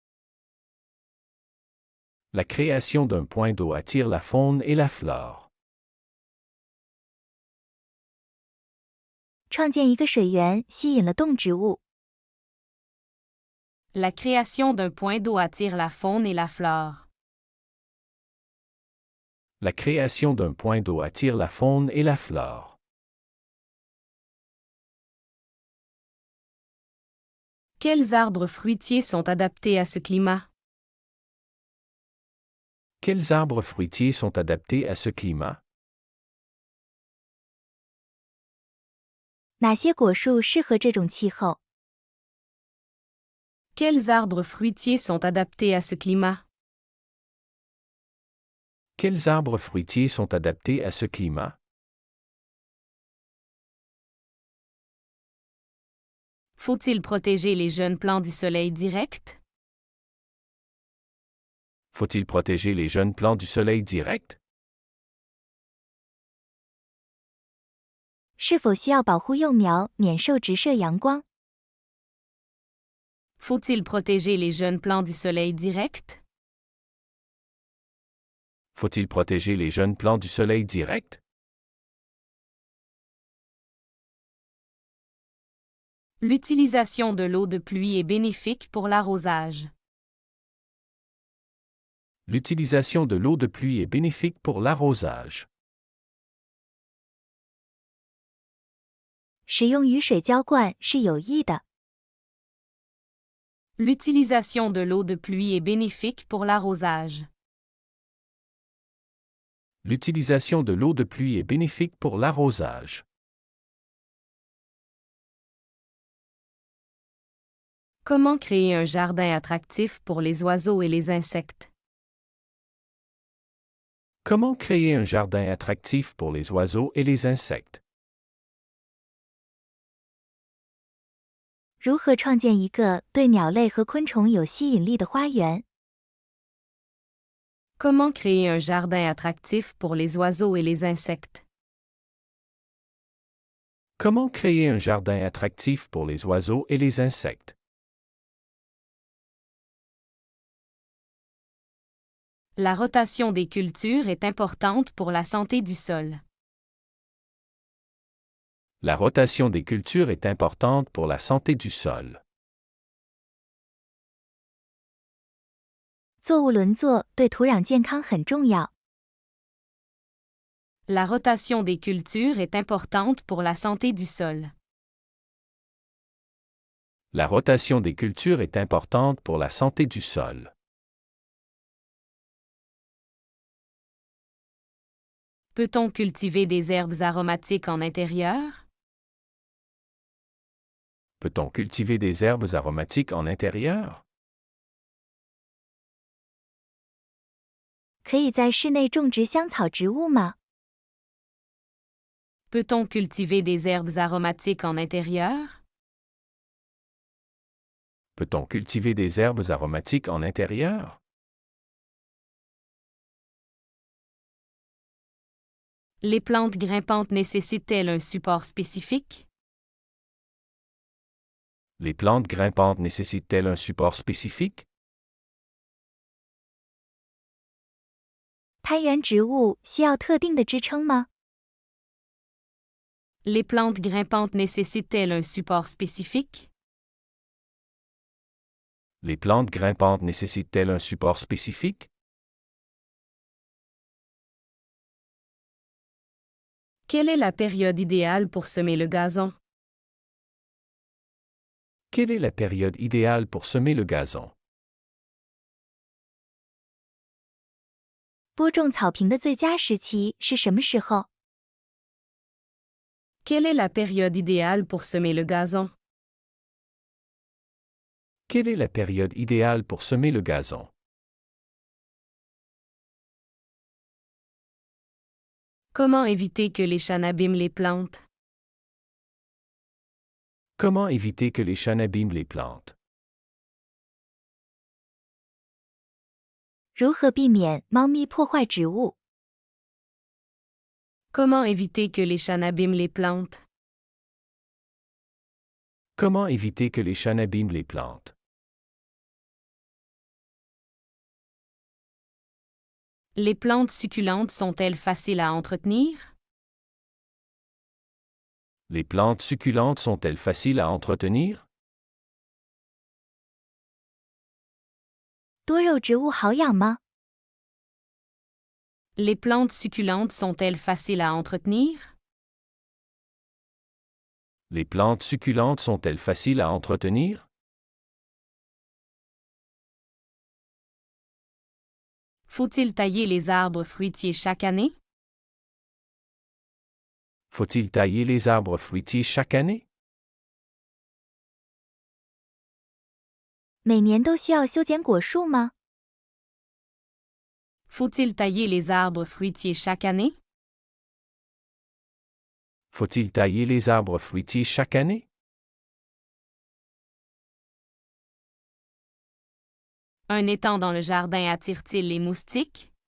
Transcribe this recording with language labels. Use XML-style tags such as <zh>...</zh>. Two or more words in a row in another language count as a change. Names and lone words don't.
<fr>La création d'un point d'eau attire la faune et la flore.</fr> <zh>创建一个水源吸引了动植物。</zh> <fr>La création d'un point d'eau attire la faune et la flore. La création d'un point d'eau attire la faune et la flore. Quels arbres fruitiers sont adaptés à ce climat? Quels arbres fruitiers sont adaptés à ce climat?</fr> <zh>哪些果树适合这种气候？</zh> <fr>Quels arbres fruitiers sont adaptés à ce climat? Quels arbres fruitiers sont adaptés à ce climat? Faut-il protéger les jeunes plants du soleil direct? Faut-il protéger les jeunes plants du soleil direct?</fr> <zh>是否需要保护幼苗免受直射阳光？</zh> <fr>Faut-il protéger les jeunes plants du soleil direct? Faut-il protéger les jeunes plants du soleil direct? L'utilisation de l'eau de pluie est bénéfique pour l'arrosage. L'utilisation de l'eau de pluie est bénéfique pour l'arrosage.</fr> <zh>使用雨水浇灌是有益的。</zh> <fr>L'utilisation de l'eau de pluie est bénéfique pour l'arrosage. L'utilisation de l'eau de pluie est bénéfique pour l'arrosage. Comment créer un jardin attractif pour les oiseaux et les insectes? Comment créer un jardin attractif pour les oiseaux et les insectes?</fr> <zh>如何创建一个对鸟类和昆虫有吸引力的花园？</zh> <fr>Comment créer un jardin attractif pour les oiseaux et les insectes? Comment créer un jardin attractif pour les oiseaux et les insectes? La rotation des cultures est importante pour la santé du sol. La rotation des cultures est importante pour la santé du sol.</fr> <zh>作物轮作对土壤健康很重要。</zh> <fr>La rotation des cultures est importante pour la santé du sol. La rotation des cultures est importante pour la santé du sol. Peut-on cultiver des herbes aromatiques en intérieur? Peut-on cultiver des herbes aromatiques en intérieur?</fr> <zh>可以在室内种植香草植物吗？</zh> <fr>Peut-on cultiver des herbes aromatiques en intérieur? Peut-on cultiver des herbes aromatiques en intérieur? Les plantes grimpantes nécessitent-elles un support spécifique? Les plantes grimpantes nécessitent-elles un support spécifique?</fr> <zh>攀援植物需要特定的支撑吗？</zh> <fr>Les plantes grimpantes nécessitent-elles un support spécifique? Les plantes grimpantes nécessitent-elles un support spécifique? Quelle est la période idéale pour semer le gazon? Quelle est la période idéale pour semer le gazon?</fr> <zh>播种草坪的最佳时期是什么时候？</zh> <fr>Quelle est la période idéale pour semer le gazon? Quelle est la période idéale pour semer le gazon? Comment éviter que les chats n'abîment les plantes? Comment éviter que les chats n'abîment les plantes?</fr> <zh>如何避免猫咪破坏植物？</zh> <fr>Comment éviter que les chats n'abîment les plantes? Comment éviter que les chats n'abîment les plantes? Les plantes succulentes sont-elles faciles à entretenir? Les plantes succulentes sont-elles faciles à entretenir?</fr> <zh>多肉植物好养吗？</zh> <fr>Les plantes succulentes sont-elles faciles à entretenir? Les plantes succulentes sont-elles faciles à entretenir? Faut-il tailler les arbres fruitiers chaque année? Faut-il tailler les arbres fruitiers chaque année?</fr> <zh>每年都需要修剪果树吗？</zh> <fr>Faut-il tailler les arbres fruitiers chaque année? Faut-il tailler les arbres fruitiers chaque année? Un étang dans le jardin attire-t-il les moustiques?</fr>